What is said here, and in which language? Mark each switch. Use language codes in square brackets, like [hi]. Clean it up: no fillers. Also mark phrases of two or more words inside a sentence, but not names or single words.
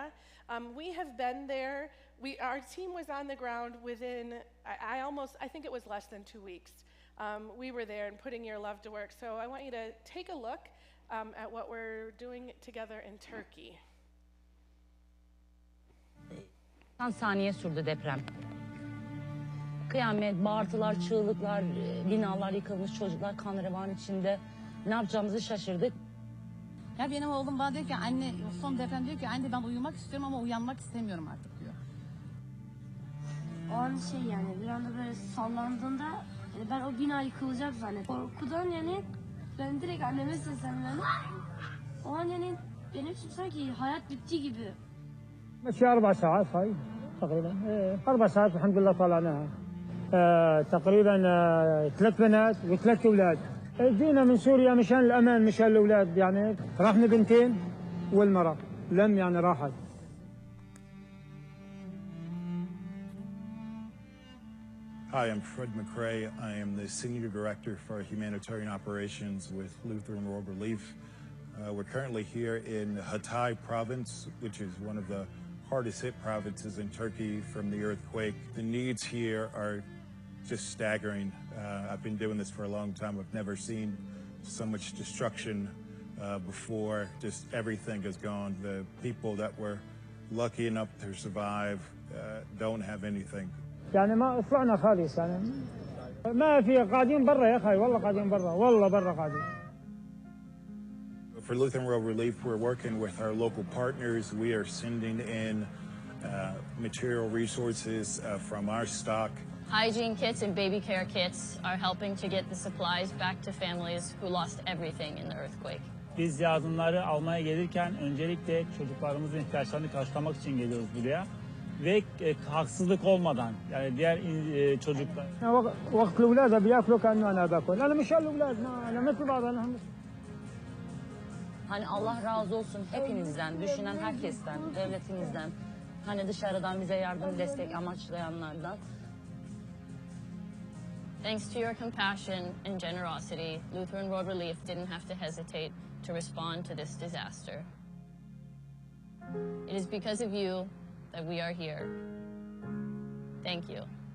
[en] We have been there. Our team was on the ground within, I think it was less than 2 weeks. We were there and putting your love to work. So I want you to take a look at what we're doing together in Turkey. [tr] 10 saniye sürdü deprem. Kıyamet, bağırtılar, çığlıklar, binalar yıkılmış, çocuklar kan revan içinde. Ne yapacağımızı şaşırdık. Ya benim oğlum bana diyor ki anne son deprem diyor ki anne ben uyumak istiyorum ama uyanmak istemiyorum artık diyor. O an yani bir anda böyle sallandığında yani ben o bina yıkılacak zannettim. Korkudan yani ben direkt anneme seslendim. O an yani benim için sanki hayat bitti gibi. [ar] ماشي 4 ساعات هاي تقريبا 4 ساعات الحمد لله طلعناها تقريبا 3 بنات و3 اولاد جينا من سوريا مشان الامان مشان الاولاد يعني راحنا بنتين والمراه لم يعني راحت. [en] Hi, I'm Fred McCrae. I am the Senior Director for Humanitarian Operations with Lutheran World Relief. We're currently here in Hatay province, which is one of the hardest hit provinces in Turkey from the earthquake. The needs here are just staggering. I've been doing this for a long time. I've never seen so much destruction before. Just everything is gone. The people that were lucky enough to survive don't have anything. [ar] يعني ما طلعنا خالص يعني ما في قاعدين برا يا اخي والله قاعدين برا والله برا قاعدين. [en] For Lutheran World Relief, we're working with our local partners. We are sending in material resources from our stock. Hygiene kits and baby care kits are helping to get the supplies back to families who lost everything in the earthquake. [tr] Biz yardımları almaya gelirken öncelikle çocuklarımızın ihtiyaçlarını karşılamak için geliyoruz buraya. Ve haksızlık olmadan yani diğer çocuklar. [ar] وقت الأولاد بياكلوا كأنه أنا باكل أنا مش الأولاد أنا مثل بعض أنا. [tr] Hani Allah razı olsun hepinizden, düşünen herkesten, devletimizden, hani dışarıdan bize yardım, destek amaçlayanlardan. [en] Thanks to your compassion and generosity, Lutheran World Relief didn't have to hesitate to respond to this disaster. It is because of you that we are here. Thank you.